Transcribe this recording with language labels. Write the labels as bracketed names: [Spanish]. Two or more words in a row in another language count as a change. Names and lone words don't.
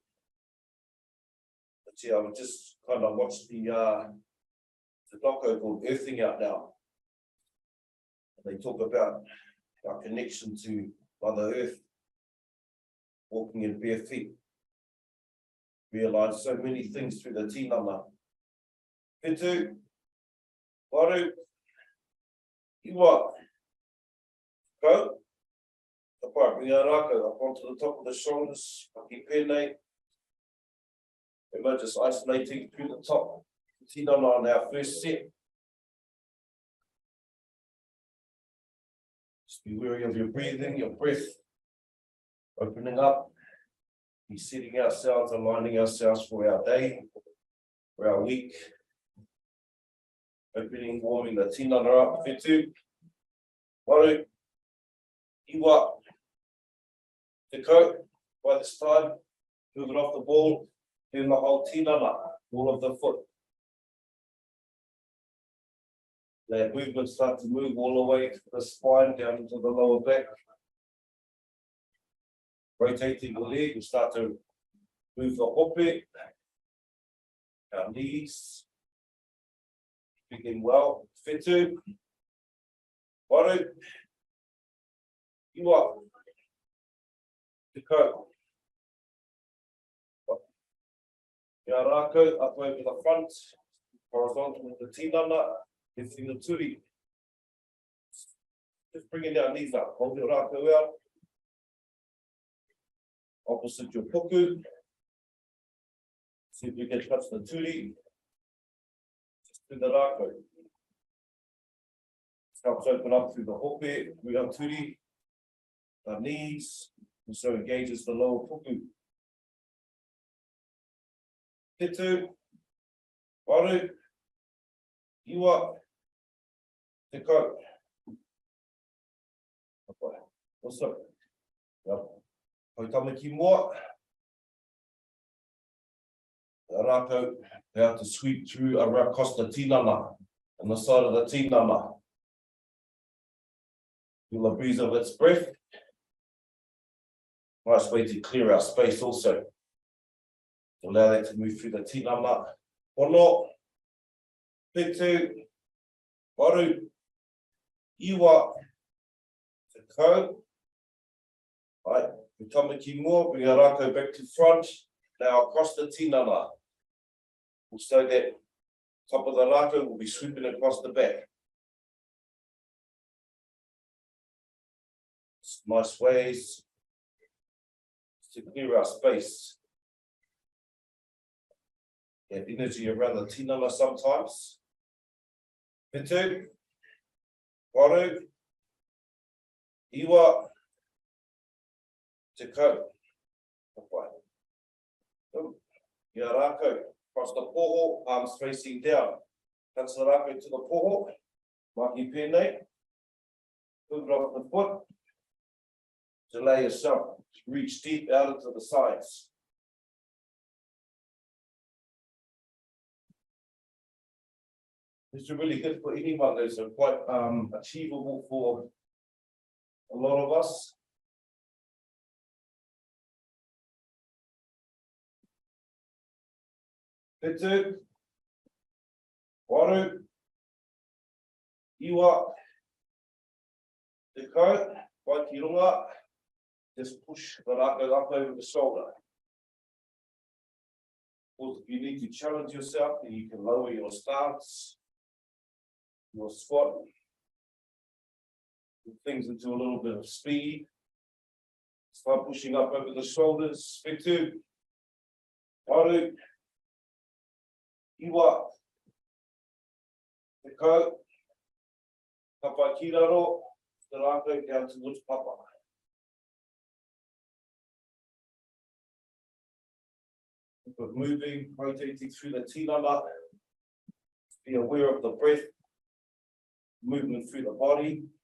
[English] But yeah, I would just kind of watch the doco called Earthing Out now. And they talk about our connection to Mother Earth, walking in bare feet. Realise so many things through the tinana. [Māori] Whitu, waru, iwa, [English] go. Apart, bring our rākau up onto the top of the shoulders, [Māori] Mahi pēnei. [English] We're just isolating through the top. Tinana on our first set. Just be wary of your breathing, your breath. Opening up. Be setting ourselves, aligning ourselves for our day, for our week. Opening, warming the tinana up. [Māori] Whitu, waru, iwa, te ko. [English] By this time, move it off the ball, doing the whole tinana, all of the foot. That movement start to move all the way to the spine, down into the lower back. Rotating the leg, we start to move the hope, our knees. Begin well. [Māori] Whitu, waru, iwa, te ko. Mahi Rākau [English] up over the front, horizontal with the tinana, lifting the turi. Just bringing our knees up, hold your Rākau out. Opposite your puku. See if we can touch the turi. Just to the Rākau. This helps open up through the hope, we have turi, our knees, and so engages the lower puku. [Māori] Whitu, waru, iwa, te ko. [English] Awesome. Yep. [Māori] Hoitama ki mua. [English] Rākau, they have to sweep through across the tinana, on the side of the tinana. Feel the breeze of its breath. Nice way to clear our space also. To allow that to move through the tinana. [Māori] Ono, whitu, waru, iwa, te ko. [English] Right. [Māori] Ki mua, [English] bring our Rākau back to front, now across the tinana. So that top of the Rākau will be sweeping across the back. Nice ways to clear our space. Have energy around the tinana sometimes. [Māori] Whitu, waru, iwa, te ko. Mahi Rākau, [English] across the poho, arms facing down. Touch the Rākau to the poho. [Māori] Mahi pēnei. [English] Move it off the foot. Delay yourself. Reach deep out into the sides. This is really good for anyone. Those are quite achievable for a lot of us. [Māori] Whitu, waru, iwa, te ko, wai ki runga, [English] just push the Rākau up over the shoulder. course, if you need to challenge yourself, then you can lower your stance, your squat, put things into a little bit of speed. Start pushing up over the shoulders. [Māori] Whitu, waru, iwa, te kau, kapai ki raro, te rākau [English] down towards [Māori] papa. [English] But moving, rotating through the tinana, be aware of the breath, movement through the body.